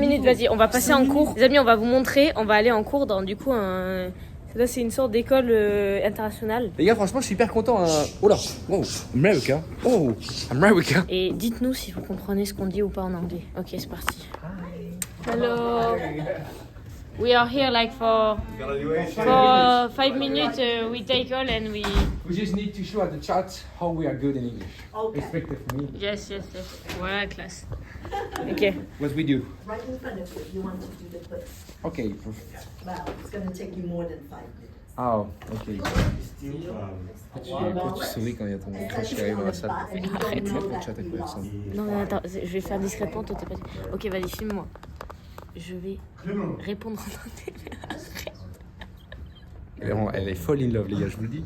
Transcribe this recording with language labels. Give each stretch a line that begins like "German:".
French: minutes, niveau. vas-y, on va passer en cours. Les amis, on va vous montrer. On va aller en cours dans du coup un. Là, c'est une sorte d'école internationale. Les gars, franchement, je suis hyper content. Hein. Oh là, wow, America. Oh, America. Et dites-nous si vous comprenez ce qu'on dit ou pas en anglais. Ok, c'est parti. Hello.
English: We are here like for 5 minutes. We take all and we. We just need to show at the chat how we are good in English. Okay. Expect it from me.
French: Yes. Voilà, classe. Ok.
English: What we do. Right in front of you, you want to do the quiz. Okay. Wow, it's going to take you more than 5 minutes. Ah, ok.
French: Pourquoi tu souris quand il y a ton crush qui arrive dans la salle? Arrête. Tu le chat avec personne. Non, mais attends, je vais faire discrètement. Toi, t'es pas. Ok, vas-y, filme-moi. Je vais répondre en anglais. Elle est folle
English: in love,
French: les gars, je vous le dis.